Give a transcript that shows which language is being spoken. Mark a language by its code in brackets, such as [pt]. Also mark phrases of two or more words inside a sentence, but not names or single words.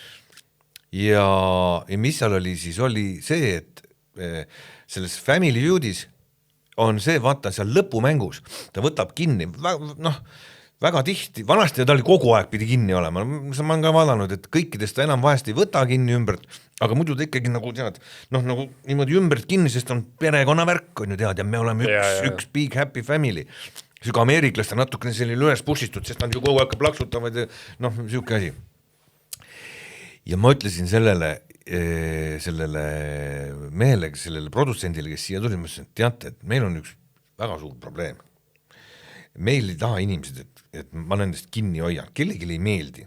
[et] Ja mis seal oli siis, oli see, et selles Family Feudis on see, vaata seal lõpumängus, ta võtab kinni, noh, väga tihti, vanasti ta oli kogu aeg pidi kinni olema, ma olen ka vaadanud, et kõikidest ta enam vahest ei võta kinni ümbert, aga muidu ta ikkagi nagu tead, noh nagu niimoodi ümbert kinni, sest on perekonnavärk on ju tead ja me oleme üks [en] big happy family. [et] Siuke ameeriklaste natukene selline üles pushitud, sest nad ju kogu aeg plaksutavad ja noh, siuke asi. Ja ma ütlesin sellele mehele, sellele produtsendile, kes siia tuli, ma ütlesin, et teate, et meil on üks väga suur probleem. Meil ei taha inimesed, et ma nendest kinni hoian, kellelegi ei meeldi.